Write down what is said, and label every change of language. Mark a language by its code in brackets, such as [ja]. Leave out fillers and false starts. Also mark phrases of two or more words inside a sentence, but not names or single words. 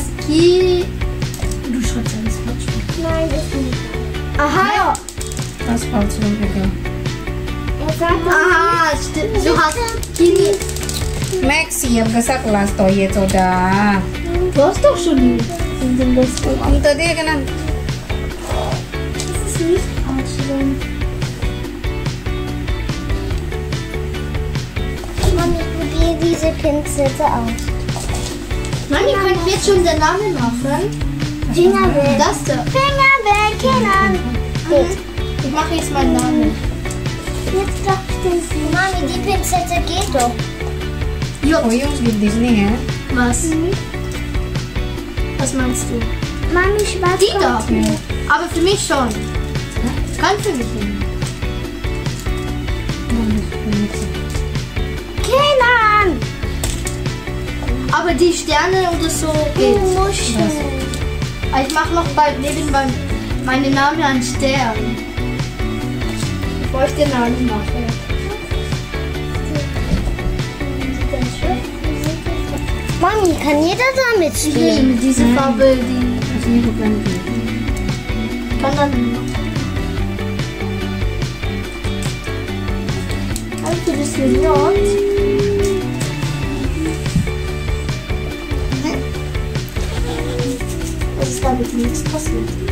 [de] Du schreibst alles falsch. Nein, ist nicht. Aha. Was falsch rum, egal. Er sagt Aha, stimmt. Du hast Kini. Maxi, ich hab gesagt, lass doch jetzt, oder? Du hast doch schon die. [id] Und tadi kan [de] es ist nicht falsch rum. Mami, ich probiere diese Pinzette aus. Mami, kann ich jetzt schon den Namen machen? Finger weg. Das da. Finger weg, Kindern. Gut. Ich mache jetzt meinen Namen. Jetzt darf ich den sehen. Mami, die Pinzette geht doch. [id] oh Jungs di Disney ya. [de] Was? Was meinst du? Mami, schwarz. Die da. Aber für mich schon. Kann für mich nicht. Kindern. Aber die Sterne oder so geht. Muscheln. Ich mache noch bald neben meinen Namen einen Stern. Bevor ich den Namen mache. Mami, kann jeder damit Ich will spielen? mit dieser Farbe die. [id] Ini bukan [de] Kann dann. Hast du das gehört? Was ist damit nichts passiert?